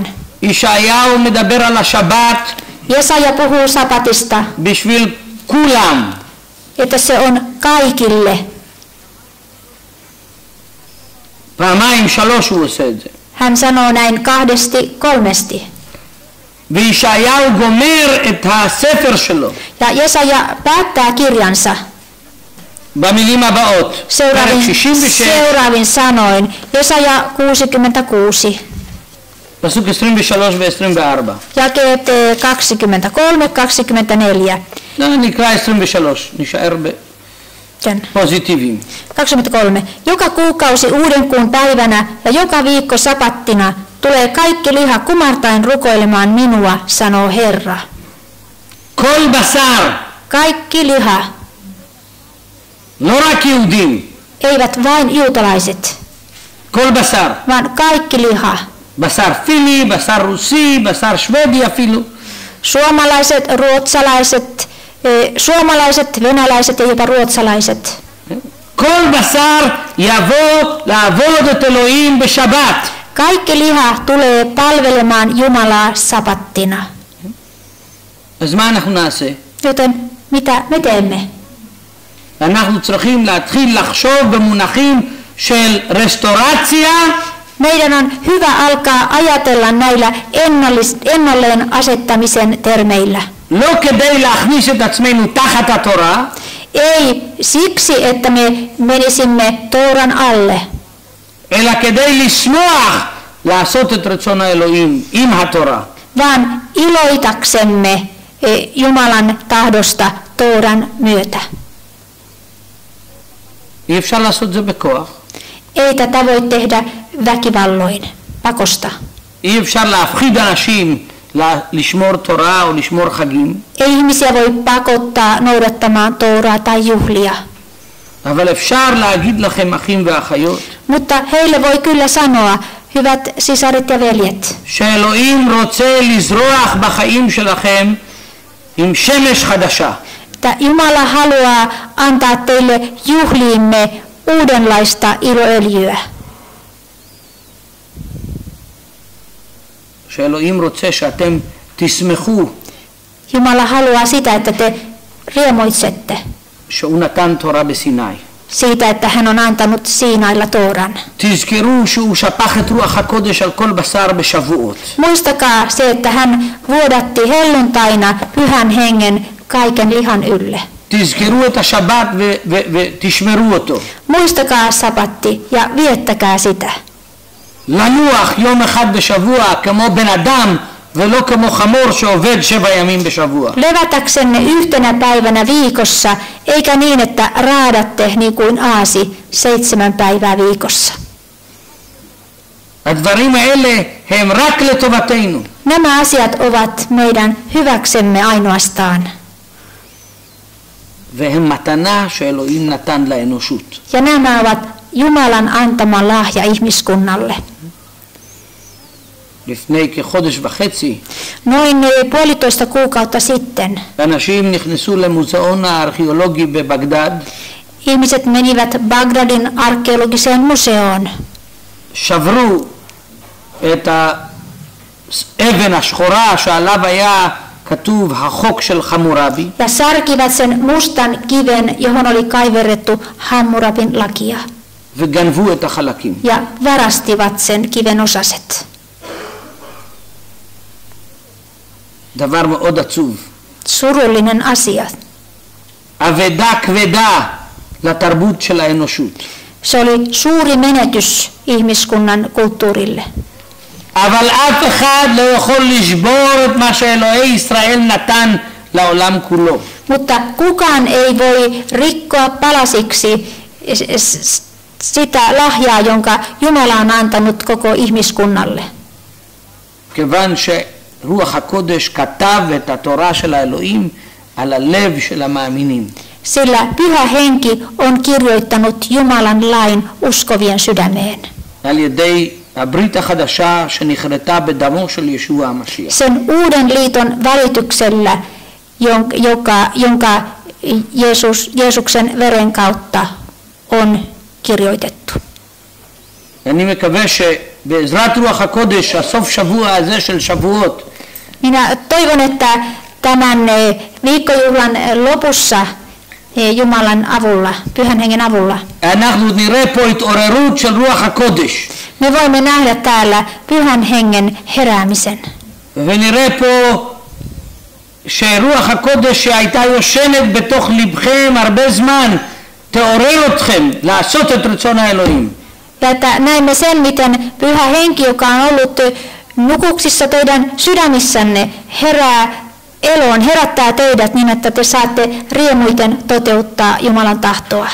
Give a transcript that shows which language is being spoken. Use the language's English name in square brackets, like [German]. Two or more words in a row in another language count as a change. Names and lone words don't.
[Hebrew] ישעיהו מדבר על השבת [Finnish] Jesaja puhuu sapatista, [Hebrew] בשביל כולם. [Finnish] että se on kaikille. [Hebrew] פעמיים שלוש הוא עושה את זה. [Finnish] Hän sanoo näin 2-3. [Hebrew] וישעיהו גומר את הספר שלו [Finnish] Ja Jesaja päättää kirjansa [Hebrew] במילים הבאות. פרק 66 [Finnish] seuraavin sanoin. Jesaja 66. [Hebrew] פסוק 23 ו-24. [Finnish] Jakeet 23-24. [Hebrew] נקרא 23, נשאר [Finnish] Sen. [Hebrew] פוזיטיביים. [Finnish] 23. Joka kuukausi uuden kuun päivänä ja joka viikko sapattina tulee kaikki liha kumartaen rukoilemaan minua, sanoo Herra. [Hebrew] כל בשר, [Finnish] Kaikki liha, [Hebrew] לא רק יהודים, [Finnish] eivät vain juutalaiset, [Hebrew] כל בשר. [Finnish] vaan kaikki liha. [Hebrew] בשר פיני, בשר רוסי, בשר שוודי אפילו. [Finnish] Suomalaiset, ruotsalaiset, venäläiset ja jopa ruotsalaiset. [Hebrew] כל בשר יבוא לעבוד את אלוהים בשבת. [Finnish] Kaikki liha tulee palvelemaan Jumalaa sapattina. [Hebrew] אז מה אנחנו נעשה? [Finnish] Joten mitä me teemme? [Hebrew] אנחנו צריכים להתחיל לחשוב במונחים של רסטורציה. [Finnish] Meidän on hyvä alkaa ajatella näillä ennalleen asettamisen termeillä. [Hebrew] לא כדי להכניס את עצמנו תחת התורה, [Finnish] Ei siksi, että me menisimme Tooran alle, [Hebrew] אלא כדי לשמוח לעשות את רצון האלוהים עם התורה. [Finnish] vaan iloitaksemme Jumalan tahdosta Tooran myötä. [Hebrew] אי אפשר לעשות זה בכוח. [Finnish] Ei tätä voi tehdä väkivalloin, pakosta. [Hebrew] אי אפשר להפחיד אנשים לשמור תורה או לשמור חגים. [Finnish] Ei ihmisiä voi pakottaa noudattamaan Tooraa tai juhlia. [Hebrew] אבל אפשר להגיד לכם אחים ואחיות. [Finnish] Mutta heille voi kyllä sanoa, hyvät sisaret ja veljet, [Hebrew] שאלוהים רוצה לזרוח בחיים שלכם עם שמש חדשה. [Finnish] että Jumala haluaa antaa teille juhliimme uudenlaista iloöljyä. [Hebrew] שאלוהים רוצה שאתם תשמחו [Finnish] Jumala haluaa sitä, että te riemuitsette [Hebrew] שהוא נתן תורה בסיני. [Finnish] siitä, että hän on antanut Siinailla Tooran. [Hebrew] תזכרו שהוא שפך את רוח הקודש על כל בשר בשבועות. [Finnish] Muistakaa se, että hän vuodatti helluntaina pyhän hengen kaiken lihan ylle. [Hebrew] תזכרו את השבת ותשמרו אותו. [Finnish] Muistakaa sabatti ja viettäkää sitä. [Hebrew] לנוח יום אחד בשבוע כמו בן אדם ולא כמו חמור שעובד 7 ימים בשבוע. [Finnish] Levätäksenne yhtenä päivänä viikossa, eikä niin, että raadatte niin kuin aasi 7 päivää viikossa. [Hebrew] הדברים האלה הם רק לטובתנו. [Finnish] Nämä asiat ovat meidän hyväksemme ainoastaan. [Hebrew] והם מתנה שאלוהים נתן לאנושות. [Finnish] Ja nämä ovat Jumalan antama lahja ihmiskunnalle. [Hebrew] לפני כחודש וחצי [Finnish] Noin 1,5 kuukautta sitten [Hebrew] אנשים נכנסו למוזיאון הארכיאולוגי בבגדד. [Finnish] ihmiset menivät Bagdadin arkeologiseen museoon. [Hebrew] שברו את האבן השחורה שעליו היה כתוב החוק של חמורבי. [Finnish] Ja särkivät sen mustan kiven, johon oli kaiverrettu Hammurabin lakia. [Hebrew] וגנבו את החלקים. [Finnish] Ja varastivat sen kiven osaset. [Hebrew] דבר מאוד עצוב. [Finnish] Surullinen asia. [Hebrew] אבדה כבדה לתרבות של האנושות. [Finnish] Se oli suuri menetys ihmiskunnan kulttuurille. [Hebrew] אבל אף אחד לא יכול לשבור את מה שאלוהי ישראל נתן לעולם כולו. [Finnish] Mutta kukaan ei voi rikkoa palasiksi sitä lahjaa, jonka Jumala on antanut koko ihmiskunnalle. [Hebrew] כיוון שרוח הקודש כתב את התורה של האלוהים על הלב של המאמינים. [Finnish] Sillä Pyhä Henki on kirjoittanut Jumalan lain uskovien sydämeen. [Hebrew] על ידי הברית החדשה שנחרטה בדמו של ישוע המשיח. [Finnish] Sen uuden liiton välityksellä, jonka Jeesuksen veren kautta on kirjoitettu. [Hebrew] אני מקווה שבעזרת רוח הקודש הסוף שבוע הזה של שבועות [Finnish] Minä toivon, että tämän viikkojuhlan lopussa Jumalan avulla, Pyhän Hengen avulla, [Hebrew] אנחנו נראה פה התעוררות של רוח הקודש. [Finnish] me voimme nähdä täällä Pyhän Hengen heräämisen. [Hebrew] ונראה פה שרוח הקודש שהייתה יושנת בתוך לבכם הרבה זמן תעורר אתכם לעשות את רצון האלוהים. [Finnish] Ja että näemme sen, miten Pyhä Henki, joka on ollut nukuksissa teidän sydämissänne, herää eloon, herättää teidät niin, että te saatte riemuiten toteuttaa Jumalan tahtoa.